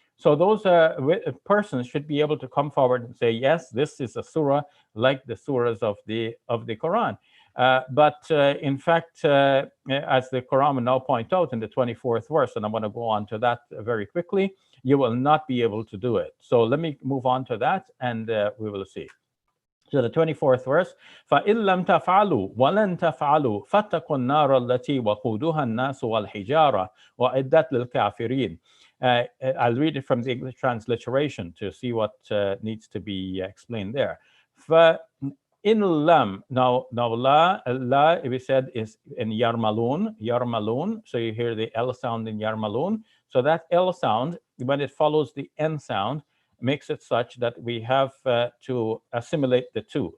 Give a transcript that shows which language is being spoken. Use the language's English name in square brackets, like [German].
[English] So those persons should be able to come forward and say, yes, this is a surah like the surahs of the Quran. But in fact, as the Quran will now point out in the 24th verse, and I'm going to go on to that very quickly, you will not be able to do it. So let me move on to that, and we will see. So the 24th verse, [Arabic] فَإِن لَمْ تَفْعَلُوا وَلَن تَفْعَلُوا فَاتَّقُوا النَّارَ الَّتِي وَقُودُهَا النَّاسُ وَالْحِجَارَةُ وَأُعِدَّتْ لِلْكَافِرِينَ. [English] I'll read it from the English transliteration to see what needs to be explained there. [Arabic] In lam, [English] now la we said is in yarmalun. So you hear the L sound in yarmalun. So that L sound, when it follows the N sound, makes it such that we have to assimilate the two.